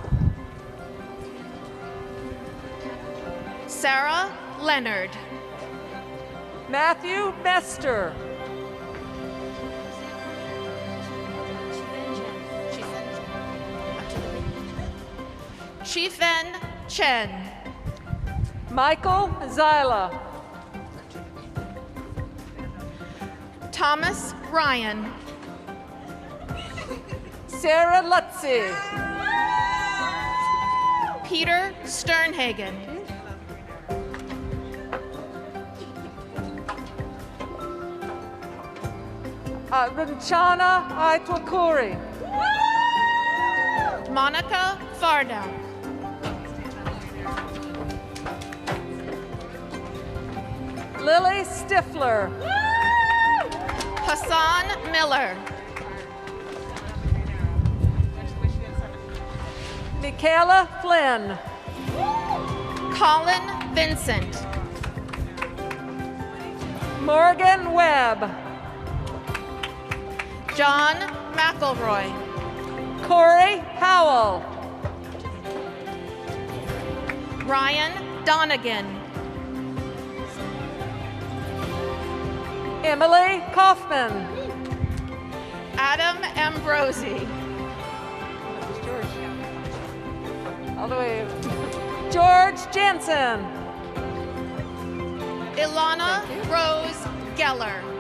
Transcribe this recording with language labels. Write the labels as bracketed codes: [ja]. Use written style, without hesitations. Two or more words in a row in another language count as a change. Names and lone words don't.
[en] Sarah Leonard. Matthew Bester. Chifen Chen. Michael Zyla. Thomas Ryan. Sarah Lutzy. Peter Sternhagen. Rinchana Aitwakuri. Monica Farda. Lily Stifler. Hassan Miller. Michaela Flynn. Colin Vincent. Morgan Webb. John McElroy. Corey Howell. Ryan Donegan. Emily Kaufman. Adam Ambrosi. All the way. George Jansen. Ilana Rose Geller.